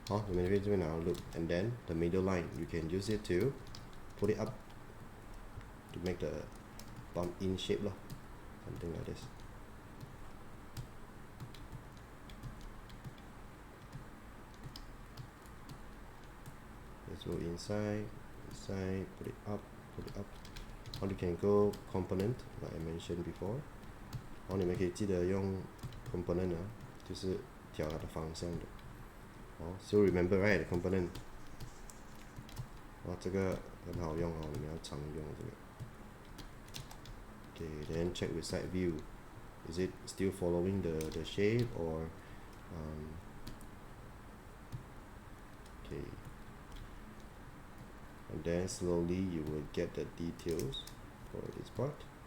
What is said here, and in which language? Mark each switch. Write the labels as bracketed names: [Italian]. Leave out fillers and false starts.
[Chinese] 你们这边拿 [English] loop, and then the middle line you can use it to put it up to make the bump in shape lah, something like this. Let's go inside, put it up. Or you can go component like I mentioned before. [Chinese] 你们可以记得用 component 就是调它的方向的。 [English] So remember, right, the component. [Chinese] 这个很好用你们要常用这个。 [English] Okay, then check with side view. Is it still following the shape or okay. And then slowly you will get the details for this part.